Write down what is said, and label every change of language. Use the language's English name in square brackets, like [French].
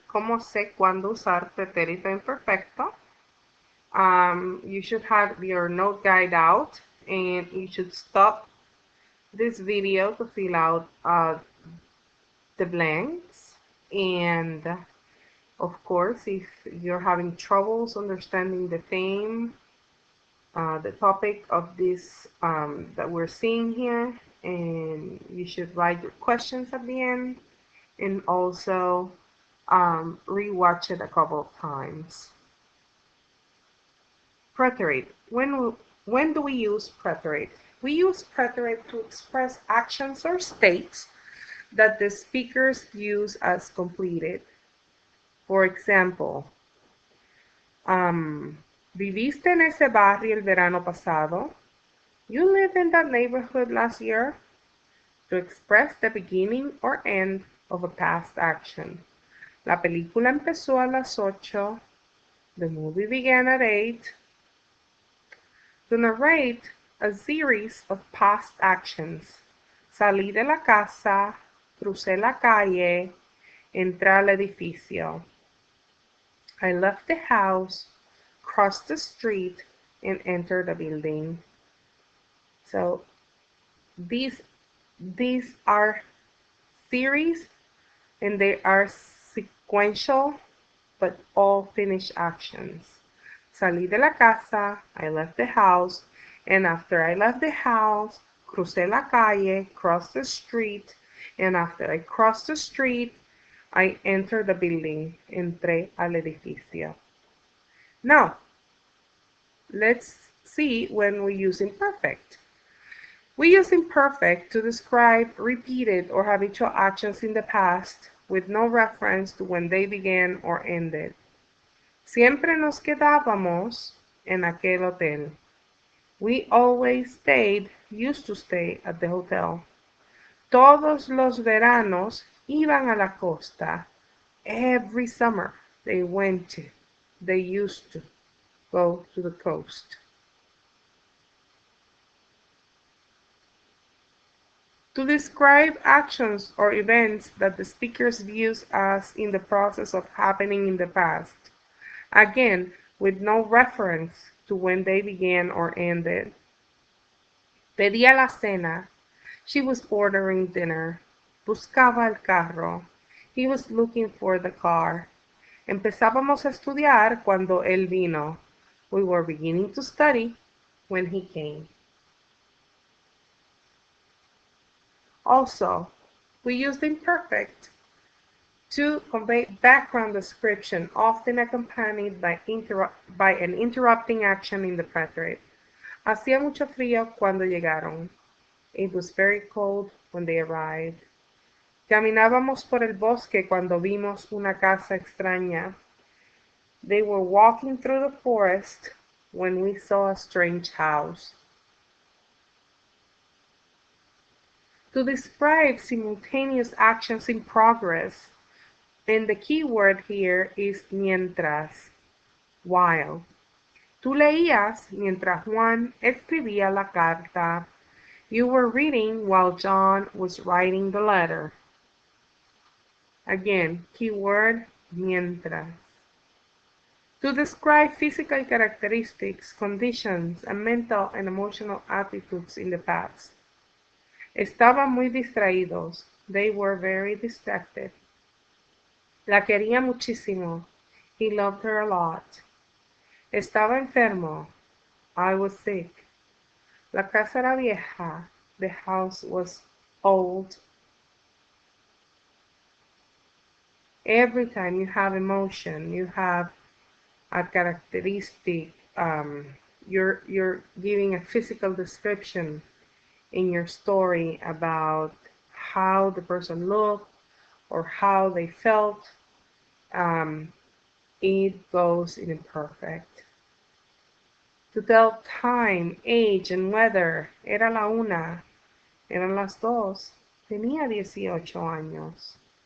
[Spanish] ¿Cómo sé cuándo usar pretérito imperfecto? [English] You should have your note guide out and you should stop this video to fill out the blanks. And of course, if you're having troubles understanding the theme, the topic of this that we're seeing here, and you should write your questions at the end and also rewatch it a couple of times. Preterite. When do we use preterite? We use preterite to express actions or states that the speakers use as completed. For example, [Spanish] ¿viviste en ese barrio el verano pasado? [English] You lived in that neighborhood last year. To express the beginning or end of a past action. [Spanish] La película empezó a las 8. [English] The movie began at 8. To narrate a series of past actions. [Spanish] Salí de la casa, crucé la calle, entré al edificio. [English] I left the house, crossed the street, and entered the building. So these are series and they are sequential but all finished actions. [Spanish] Salí de la casa, [English] I left the house, and after I left the house, [Spanish] crucé la calle, [English] crossed the street, and after I crossed the street, I entered the building, [Spanish] entré al edificio. [English] Now, let's see when we use imperfect. We use imperfect to describe repeated or habitual actions in the past with no reference to when they began or ended. [Spanish] Siempre nos quedábamos en aquel hotel. [English] We always used to stay at the hotel. [Spanish] Todos los veranos iban a la costa. [English] Every summer they used to go to the coast. To describe actions or events that the speakers views as in the process of happening in the past, again, with no reference to when they began or ended. [Spanish] Pedía la cena. [English] She was ordering dinner. [Spanish] Buscaba el carro. [English] He was looking for the car. [Spanish] Empezábamos a estudiar cuando él vino. [English] We were beginning to study when he came. Also, we use the imperfect to convey background description, often accompanied by an interrupting action in the preterite. [Spanish] Hacía mucho frío cuando llegaron. [English] It was very cold when they arrived. [Spanish] Caminábamos por el bosque cuando vimos una casa extraña. [English] They were walking through the forest when we saw a strange house. To describe simultaneous actions in progress, and the key word here is mientras, while. [Spanish] Tú leías mientras Juan escribía la carta. [English] You were reading while John was writing the letter. Again, keyword mientras. To describe physical characteristics, conditions, and mental and emotional attitudes in the past. [Spanish] Estaban muy distraídos. [English] They were very distracted. [Spanish] La quería muchísimo. [English] He loved her a lot. [Spanish] Estaba enfermo. [English] I was sick. [Spanish] La casa era vieja. [English] The house was old. Every time you have emotion, you have a characteristic, you're giving a physical description in your story about how the person looked or how they felt, it goes in imperfect. To tell time, age, and weather, [Spanish] era la una, eran las dos, tenía 18 años.